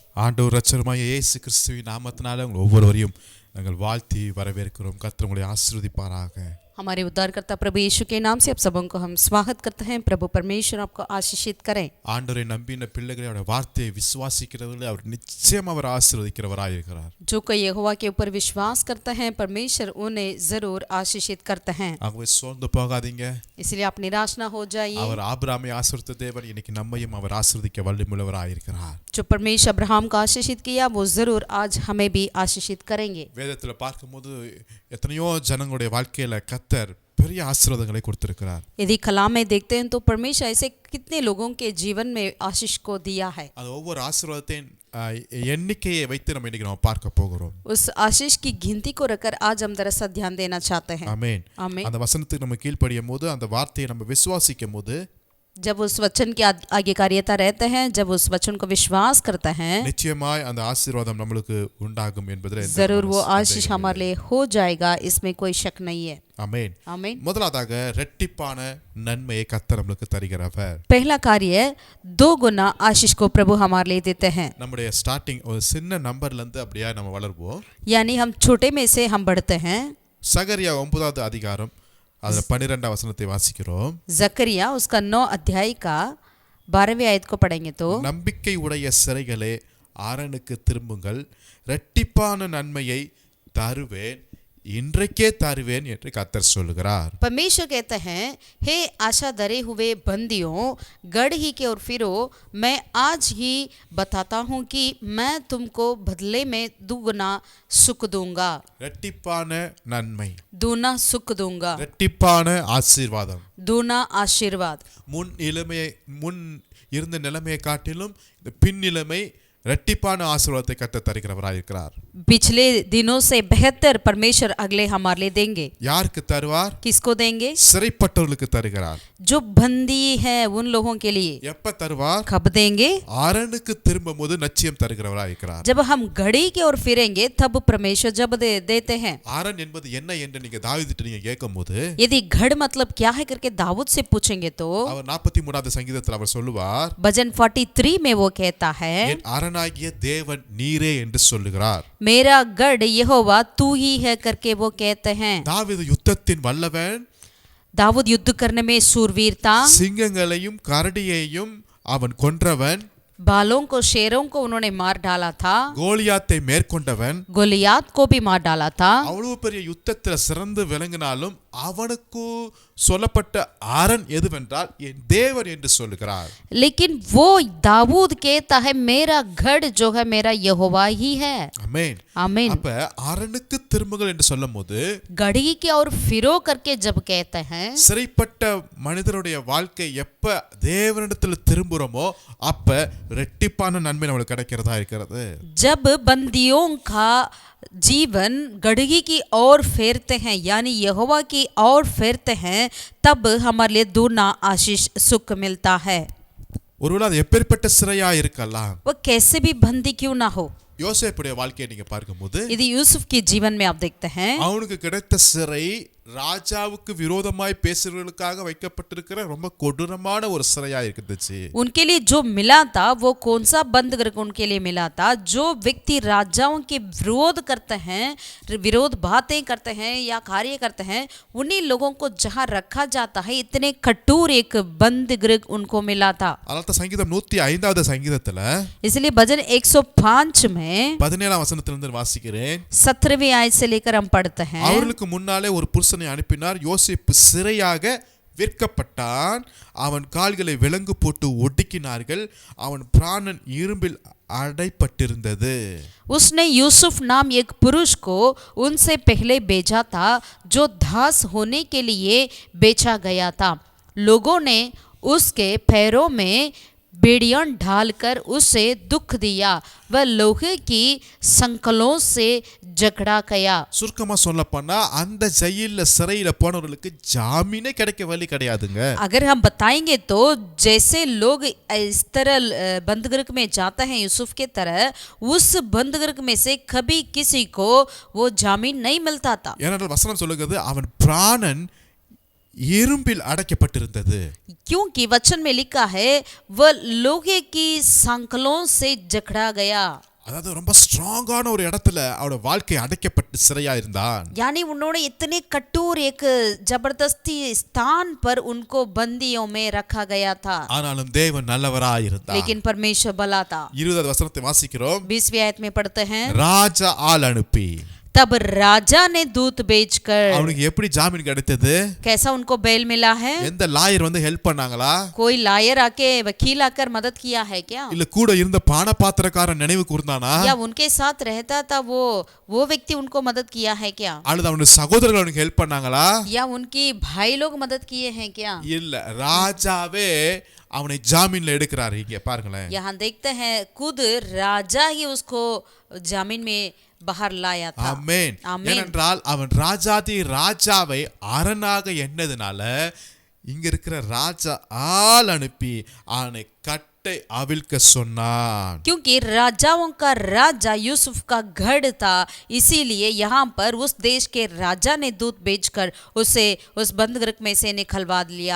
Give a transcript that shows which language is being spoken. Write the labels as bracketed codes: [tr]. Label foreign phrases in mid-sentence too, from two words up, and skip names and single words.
[ta] ஆண்டவர் இரட்சகருமாகிய இயேசு கிறிஸ்துவின் நாமத்தினால உங்கள் ஒவ்வொருவரையும் நாங்கள் வாழ்த்தி வரவேற்கிறோம். கர்த்தர் உங்களை ஆசீர்வதிப்பாராக. [hi] हमारे उद्धारकर्ता प्रभु यीशु के नाम से आप सबों को हम स्वागत करते हैं. प्रभु परमेश्वर आपको आशीषित करें. [ta] ஆண்டவரை நம்பின பிள்ளைகளை அவருடைய வார்த்தையை விசுவாசிக்கிறவர்களை அவர் நிச்சயம் அவர் ஆசீர்வதிக்கிறவராய் இருக்கிறார். [hi] जो कोई यहोवा के ऊपर विश्वास करता है परमेश्वर उन्हें जरूर आशीषित करते हैं. [ta] ஆகவே சோர்ந்து போகாதீங்க. [hi] इसलिए आप निराश ना हो जाइए. [ta] அவர் ஆபிரகாமை ஆசீர்வதித்த தேவன் இன்னைக்கு நம்மையும் அவர் ஆசீர்வதிக்க வல்லமையுள்ளவராய் இருக்கிறார். [hi] जो परमेश्वर अब्राहम को आशीषित किया वो जरूर आज हमें भी आशीषित करेंगे. [ta] வேதத்தில் பார்க்கும்போது எத்தனையோ ஜனங்களுடைய வாழ்க்கையில கர்த்தர் பெரிய ஆசீர்வாதங்களை கொடுத்திருக்கிறார். [hi] यदि कलाम में देखते हैं तो परमेश्वर ऐसे कितने लोगों के जीवन में आशीष को दिया है. [ta] அது ஒவ்வொரு ஆசீர்வாதத்தின் எண்ணிக்கையை வைத்து நம்ம இன்னைக்கு நம்ம பார்க்க போகிறோம். [hi] उस आशीष की गिनती को रखकर आज हम दरअसल ध्यान देना चाहते हैं. [ta] ஆமென். [hi] आमीन. [ta] அந்த வசனத்துக்கு நம்ம கீழ்ப்படியும் போது அந்த வார்த்தையை நம்ம விசுவாசிக்கும் போது [hi] जब उस वचन की आज्ञाकारिता रहते हैं, जब उस वचन को विश्वास करते हैं, [ta] நிச்சயமாய் அந்த ஆசீர்வாதம் நம்மளுக்கு உண்டாகும் என்பதிலே [hi] जरूर वो आशीष हमारे लिए हो जाएगा, इसमें कोई शक नहीं है. [ta] ஆமென். [hi] आमीन. [ta] முதலாவதாக இரட்டிப்பான நன்மையை கர்த்தர் நம்மளுக்கு தருகிறவர். [hi] पहला कार्य 2 गुना आशीष को प्रभु हमारे लिए देते हैं. [ta] நம்முடைய ஸ்டார்டிங் ஒரு சின்ன நம்பர்ல இருந்து அப்படியே நம்ம வளருவோம். [hi] यानी हम छोटे में से हम बढ़ते हैं. [ta] சகரியா 9வது அதிகாரம் அதுல 12வது வசனத்தை வாசிக்கிறோம். [hi] जकरिया उसका 9 अध्याय का 12वें आयत को पढ़ेंगे तो [ta] நம்பிக்கை உடைய சிறைகளே ஆரனுக்கு திரும்புங்கள், இரட்டிப்பான நன்மையை தருவேன், இன்றைக்கே தருவேன் என்று கர்த்தர் சொல்லுகிறார். [hi] परमेश्वर कहते हैं, हे आशा धरे हुए बंदियों, गढ़ ही के ओर फिरो, मैं आज ही बताता हूँ कि मैं तुमको बदले में 2 गुना सुख दूंगा. [ta] இரட்டிப்பான நன்மை, [hi] दूना सुख दूंगा, [ta] இரட்டிப்பான ஆசீர்வாதம். [hi] दूना आशीर्वाद. [ta] முன் இருந்த நிலைமையை காட்டிலும் இந்த பின் நிலைமை இரட்டிப்பான ஆசீர்வாதத்தை கர்த்தர் தருகிறவராய் இருக்கிறார். [hi] पिछले दिनों से बेहतर परमेश्वर अगले हमारे लिए देंगे. [ta] யாருக்கு தருவார்? [hi] किसको देंगे? [ta] சிறைப்பட்டவர்களுக்கு தருகிறார். [hi] जो बंदी है उन लोगों के लिए. [ta] எப்ப தருவார்? [hi] कब देंगे? [ta] ஆரனுக்கு திரும்பும்போது நிச்சயம் தருகிறவராய் இருக்கிறார். [hi] जब हम घड़ी की ओर फिरेंगे तब परमेश्वर जब देते हैं. [ta] ஆரன் என்பது என்ன என்று நீங்க தாவீதுட்ட நீங்க கேட்கும்போது [hi] यदि घड़ मतलब क्या है करके दाऊद से पूछेंगे तो [ta] அவர் 43வது சங்கீதத்தில் அவர் சொல்லுவார், [hi] भजन 43 में वो कहता है, [ta] என் அரனாகிய தேவன் நீரே என்று சொல்லுகிறார். [hi] मेरा गढ़ यहोवा तू ही है करके वो कहते हैं. [ta] தாவீது யுத்தத்தின் வல்லவன், [hi] दाऊद युद्ध करने में सूरवीर था. [ta] சிங்கங்களையும் கரடியையும் அவன் கொன்றவன், [hi] बालों को शेरों को उन्होंने मार डाला था. [ta] கோலியாத்தை மேற்கொண்டவன். [hi] गोलियात को भी मार डाला था. [ta] அவ்வளவு பெரிய யுத்தத்துல சிறந்து விளங்கினாலும் அவனுக்கு சொல்லப்பட்ட ஆரன் எதுவென்றால் என் தேவன் என்று சொல்லுகிறார். [hi] लेकिन वो दाऊद कहता है मेरा गढ़ जो है मेरा यहोवा ही है. [ta] ஆமென். [hi] आमीन. [ta] அப்ப ஆரனுக்கு திரும்புங்கள் என்று சொல்லும்போது [hi] गढ़ी के और फिरो करके जब कहते हैं, [ta] சிறைப்பட்ட மனிதனுடைய வாழ்க்கை எப்ப தேவனிடத்தில் திரும்புறோமோ அப்ப இரட்டிப்பான நன்மை நம்மளுக்கு கிடைக்கிறதா இருக்கிறது. [hi] जब बंदियों का जीवन गढ़गी की ओर फेरते हैं यानी यहोवा की ओर फेरते हैं तब हमारे लिए दूना आशीष सुख मिलता है. [ta] ஒருவேளை அது எப்பேற்பட்ட சிறையா இருக்கலாம். [hi] वो कैसे भी बंदी क्यों ना हो. [ta] யோசேப்புடைய வாழ்க்கையை நீங்க பார்க்கும்போது [hi] यदि यूसुफ के जीवन में आप देखते हैं, [ta] அவனுக்கு கிடைத்த சிறை ராஜாவுக்கு விரோதமாய் பேசுறவர்களுக்காக வைக்கப்பட்டிருக்கிற ரொம்ப கொடூரமான ஒரு சிறையா இருந்துச்சு. [hi] उनके लिए जो मिला था वो कौन सा बंद करके उनके लिए मिला था? जो व्यक्ति राजाओं के विरोध करते हैं, विरोध बातें करते हैं या कार्य करते हैं, उन्हीं लोगों को जहाँ रखा जाता है इतने कठोर एक बंद गृह उनको मिला था. [ta] அதனால சங்கீதம் 105வது சங்கீதத்துல [hi] इसलिए भजन 105 में [ta] 17ஆம் வசனத்திலிருந்து வாசிக்கிறேன். [hi] 17वीं आयत से लेकर हम पढ़ते हैं, [ta] அவர்களுக்கு முன்னாலே ஒரு புருஷனை அனுப்பினார், யோசேப்பு சிறையாக விற்கப்பட்டான், அவன் கால்களை விலங்கு போட்டு ஒடுக்கினார்கள், அவன் பிராணன் இரும்பில் अड़ाईपट्टिरुंदது. [hi] उसने यूसुफ नाम एक पुरुष को उनसे पहले भेजा था जो दास होने के लिए बेचा गया था. लोगों ने उसके पैरों में बेड़ियां डालकर उसे दुख दिया, वह लोहे की संकलों से जकड़ा गया. [ta] சுருக்கமா சொல்லப்போனா அந்த ஜெயில்ல சிறையில போனவர்களுக்கு ஜாமீனே கிடைக்க வழி கிடையாதுங்க. [hi] अगर हम बताएंगे तो जैसे लोग इस तरह बंदगृह में जाते हैं यूसुफ के तरह, उस बंदगृह में से कभी किसी को वो जामीन नहीं मिलता था. [ta] ஏனென்றால் வசனம் சொல்லுகிறது அவன் பிராணன் இரும்பில் அடைக்கப்பட்டிருந்தது. [hi] क्योंकि वचन में लिखा है वह लोहे की सांकलों से जकड़ा गया. [ta] அதாவது ரொம்ப ஸ்ட்ராங்கான ஒரு இடத்துல அவனோட வாழ்க்கை அடைக்கப்பட்டு சிறையா இருந்தான். [hi] यानी उन्होंने इतने कठोर एक जबरदस्ती स्थान पर उनको बंदियों में रखा गया था, [ta] ஆனாலும் தேவன் நல்லவராய் இருந்தார். [hi] लेकिन परमेश्वर भला था। [ta] 20வது வசனத்தை வாசிக்கிறோம். [hi] 20वीं आयत में पढ़ते हैं, [ta] ராஜா ஆள் அனுப்பி [hi] तब राजा ने दूत भेजकर। [ta] அவனுக்கு எப்படி ஜாமீன் கிடைத்தது? [hi] कैसा उनको बेल मिला है? [ta] எந்த லாயர் வந்து ஹெல்ப் பண்ணாங்களா? [hi] कोई लायर आके वकील आकर मदद किया है क्या? [ta] இல்ல கூட இருந்த பானபாத்திரக்காரன் நினைவு கூர்ந்தானா? [hi] या उनके साथ रहता था वो व्यक्ति उनको मदद किया है क्या? [ta] அல்லது அவனுடைய சகோதரர்கள் அவனுக்கு ஹெல்ப் பண்ணாங்களா? [hi] या उनकी भाई लोग मदद किए हैं क्या? [ta] இல்ல, ராஜாவே அவனை ஜாமீன்ல எடுக்கிறாரு. இங்க பாருங்களேன். [hi] यहाँ देखते हैं खुद राजा ही उसको जामीन में बाहर लाया था। [ta] ஆமென். ஆமென். ஏனென்றால் அவன் ராஜாதி ராஜாவை அரணாக எண்ணதுனால இங்க இருக்கிற ராஜா ஆள் அனுப்பி அவனை கட்டை அவிழ்க்க சொன்னான். [hi] क्योंकि राजाओं का राजा यूसुफ का गढ़ था, इसीलिए यहाँ पर उस देश के राजा ने दूत भेजकर उसे उस बंदगृह में से निकलवा लिया।